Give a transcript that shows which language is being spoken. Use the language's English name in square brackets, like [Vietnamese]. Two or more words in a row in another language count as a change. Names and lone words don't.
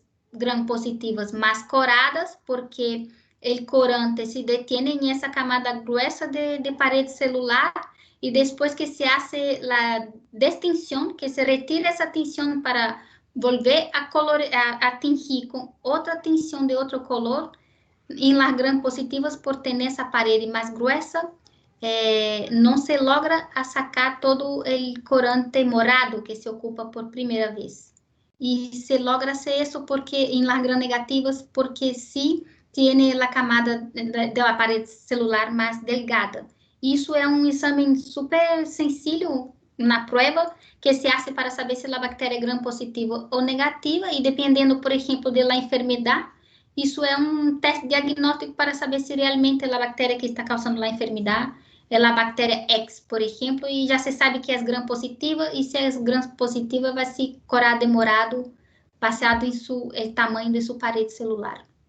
[Portuguese] gram-positivas mais coradas, porque o corante se detém em essa camada gruesa de parede celular, e depois que [Spanish] se hace [Portuguese] a destensão, que se retira essa tensão para volver a tingir com outra tensão de outro color, [Spanish] em las [Portuguese] gram-positivas, por ter essa parede mais gruesa, não se logra a sacar todo o corante morado que se ocupa por primeira vez. E se logra ser isso porque [Spanish] em las [Portuguese] gram-negativas, porque [Spanish] sí tiene [Portuguese] a camada da parede celular mais delgada. Isso é um exame super sencillo, uma prova que [Spanish] se hace [Portuguese] para saber se a bactéria é gram-positiva ou negativa, e dependendo, por exemplo, da enfermidade, isso é um teste diagnóstico para saber se realmente a bactéria que está causando a enfermidade é a bactéria X, por exemplo, e já se sabe que é gram-positiva, e se é gram-positiva vai se corar demorado, baseado em seu tamanho de sua parede celular.